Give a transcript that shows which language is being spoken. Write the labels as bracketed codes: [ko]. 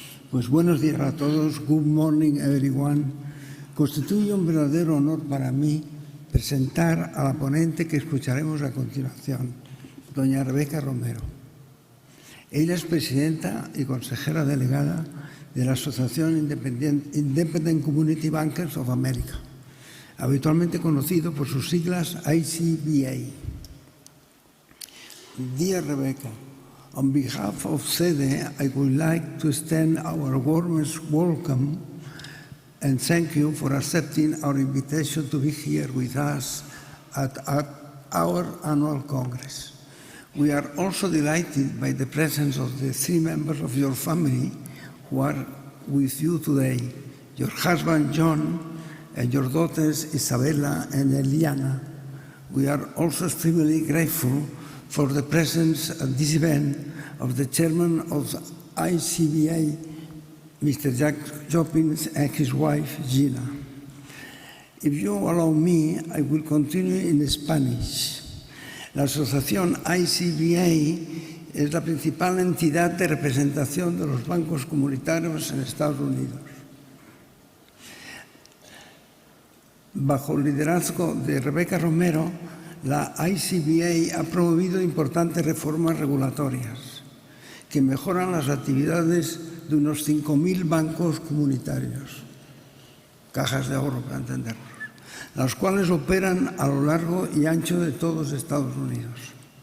[es] Pues buenos días a todos, [en] good morning everyone. [es] Constituye un verdadero honor para mí presentar a la ponente que escucharemos a continuación, doña Rebeca Romero. Ella es presidenta y consejera delegada de la Asociación Independent Community Bankers of America, habitualmente conocido por sus siglas ICBA. [en] Dear Rebecca, on behalf of CEDE, I would like to extend our warmest welcome and thank you for accepting our invitation to be here with us at our annual Congress. We are also delighted by the presence of the three members of your family who are with you today, your husband John, and your daughters Isabella and Eliana. We are also extremely grateful for the presence at this event of the chairman of the ICBA, Mr. Jack Joppins, and his wife, Gina. If you allow me, I will continue in Spanish. [es] La asociación ICBA es la principal entidad de representación de los bancos comunitarios en Estados Unidos. Bajo el liderazgo de Rebeca Romero, la ICBA ha promovido importantes reformas regulatorias que mejoran las actividades de unos 5.000 bancos comunitarios, cajas de ahorro para entendernos, las cuales operan a lo largo y ancho de todos Estados Unidos.